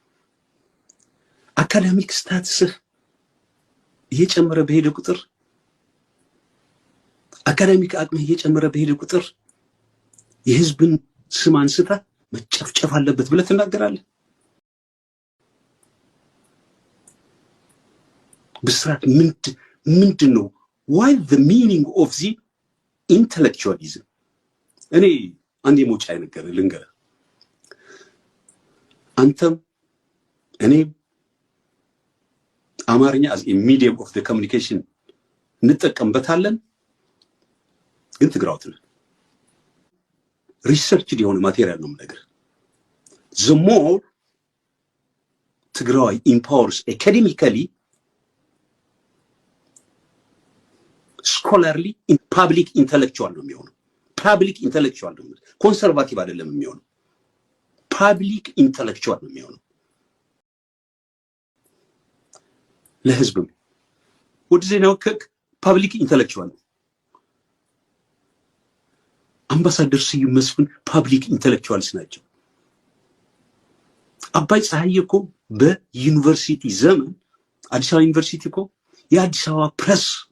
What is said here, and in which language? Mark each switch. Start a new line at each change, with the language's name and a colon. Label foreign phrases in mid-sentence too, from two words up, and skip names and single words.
Amharic: አካዳሚክ ስታተስህ እየጨመረ በሄደ ቁጥር አካዳሚክ አቅምህ እየጨመረ በሄደ ቁጥር የህዝብን ስም አንስተህ መጨፍጨፍ አለበት ብለህ ትናገራለህ። ብስራት ምንድን ነው?
English: why the meaning of the intellectualism?
Amharic: እኔ አንዴ ሞጫ ነገር ልንገርህ። አንተም እኔም አማርኛ
English: as a medium of the communication
Amharic: እንጠቀምበታለን፣ ግን ትግራውት ነን። ሪሰርች የሆነ ማቴሪያል ነው ነገር
English: the more
Amharic: ትግራዋይ
English: empowers academically, scholarly, in public intellectual
Amharic: ነው የሚሆነው።
English: public intellectual
Amharic: ነው፣ ኮንሰርቫቲቭ አይደለም የሚሆነው።
English: public intellectual
Amharic: ነው የሚሆነው። ለህዝብም ወደ ዜናው
English: public intellectual
Amharic: ነው። አምባሳደር ስዩም መስፍን
English: public intellectuals
Amharic: ናቸው። አባይ ፀሐይ እኮ በዩኒቨርሲቲ ዘመን አዲስ አበባ ዩኒቨርሲቲ እኮ የአዲስ አበባ ፕሬስ